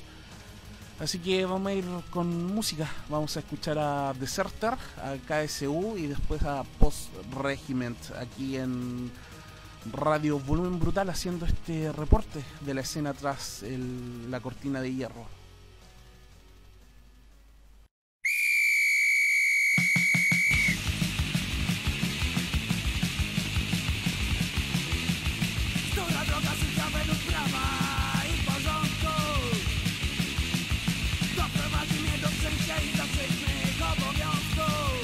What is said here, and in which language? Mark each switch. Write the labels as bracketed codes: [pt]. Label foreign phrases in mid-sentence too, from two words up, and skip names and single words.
[es] Así que vamos a ir con música. Vamos a escuchar a Deserter, a KSU y después a Post Regiment aquí en Radio Volumen Brutal, haciendo este reporte de la escena tras la cortina de hierro. [pl] Która droga życia według prawa i porządku doprowadzi mnie do przejścia i zawszechnych obowiązków.